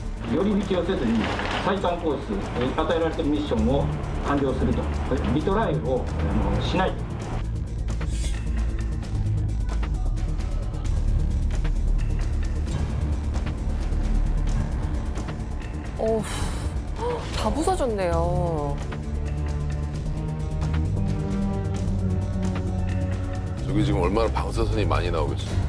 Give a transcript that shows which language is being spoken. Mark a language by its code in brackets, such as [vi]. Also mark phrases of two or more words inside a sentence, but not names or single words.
[ja] 寄り道をせずに最短コース、与えられているミッションを完了すると、リトライをしない。 [ko] 어우, 다 부서졌네요. 저기 지금 얼마나 방사선이 많이 나오겠어.